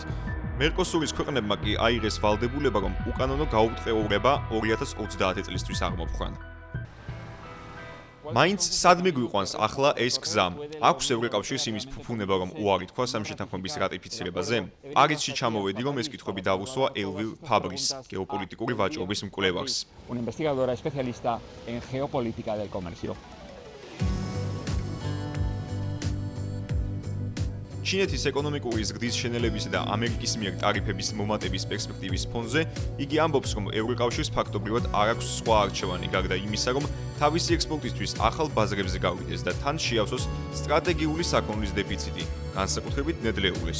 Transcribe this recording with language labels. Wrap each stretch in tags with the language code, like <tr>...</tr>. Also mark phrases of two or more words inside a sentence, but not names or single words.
<ka>მერკოსურის ქვეყნებმა კი აიღეს ვალდებულება, რომ უკანონო გაუწყეურება 2030 წლისთვის აღმოფხვან. მაინც სად მიგვიყვანს ახლა ეს გზა? აქვს ევროკავშირს იმის ფუფუნება, რომ უარი თქვას ამ შეთანხმების რატიფიცირებაზე? პარიზში ჩამოვედი, რომ ეს კითხვები დავუსვა ელვილ ფაბრის, გეოპოლიტიკური ვაჭრობის მკვლევარს.</ka> <es>Una investigadora especialista en geopolítica del comercio.</es> <ka>ჩინეთის ეკონომიკური ზრდის შენელებისა და ამერიკის მიერ ტარიფების მომატების პერსპექტივის ფონზე იგი ამბობს, რომ ევროკავშირს ფაქტობრივად არ აქვს სხვა არჩევანი გარდა იმისა, რომ თავისი ექსპორტისთვის ახალ ბაზრებზე გავიდეს და თან შეავსოს სტრატეგიული საქონლის დეფიციტი, განსაკუთრებით ნედლეულის.</ka>